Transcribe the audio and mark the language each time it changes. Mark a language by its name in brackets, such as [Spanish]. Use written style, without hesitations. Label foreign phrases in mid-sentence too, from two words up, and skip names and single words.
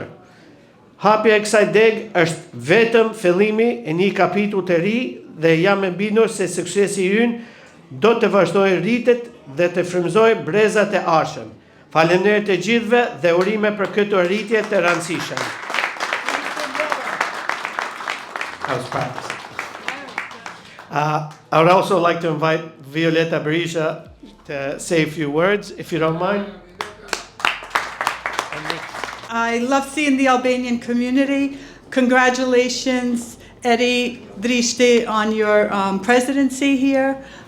[Albanian] Hapja e kësaj degë është vetëm fillimi e një kapitulli të ri dhe jam e bindur se suksesi ynë do të vazhdojë rritet dhe të frymëzojë brezat e ardhshëm. Faleminderit të gjithëve dhe urime për këtë arritje të rëndësishme. [English] I would also like to invite Violeta Berisha to say a few words, if you don't mind. I love seeing the Albanian community. Congratulations, Eddie Drishti, on your presidency here.